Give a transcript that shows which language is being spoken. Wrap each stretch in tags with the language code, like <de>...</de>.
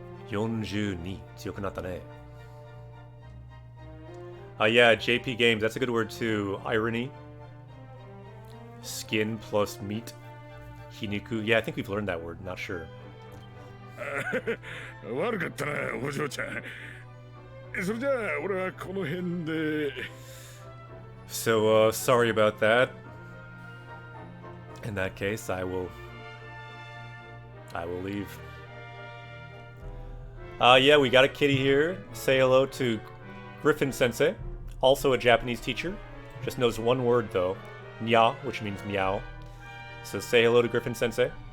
<ja>42. 強くなったね.</ja> <en>Yeah, JP Games, that's a good word too. Irony. Skin plus meat. Hiniku. Yeah, I think we've learned that word, not sure.</en> <ja>悪かったな、お嬢ちゃん。それじゃあ、俺はこの辺で。</ja> <en>So, sorry about that. In that case, I will leave. Yeah, we got a kitty here. Say hello to Griffin Sensei, also a Japanese teacher. Just knows one word though, nya, which means meow. So say hello to Griffin Sensei.</en>